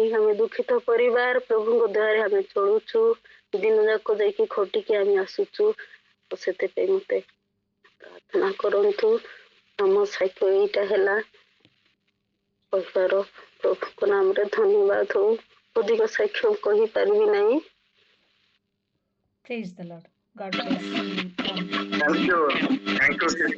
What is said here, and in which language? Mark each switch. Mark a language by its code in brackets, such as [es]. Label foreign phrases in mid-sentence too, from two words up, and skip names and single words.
[or] ଆମେ ଦୁଃଖିତ ପରିବାର, ପ୍ରଭୁଙ୍କ ଦୟାରେ ଆମେ ଚଳୁଛୁ, ଦିନ ଯାକ ଯାଇକି ଖଟିକି ଆମେ ଆସୁଛୁ। ସେଥିପାଇଁ ମତେ ପ୍ରାର୍ଥନା କରନ୍ତୁ। ଆମ ସାକ୍ଷ୍ୟ ଏଇଟା ହେଲା କହିବାର, ପ୍ରଭୁଙ୍କ ନାମରେ ଧନ୍ୟବାଦ ହଉ। ଅଧିକ ସାକ୍ଷ୍ୟ କହିପାରିବି ନାହିଁ। [en] Praise the Lord. God bless you all. Thank you, sister.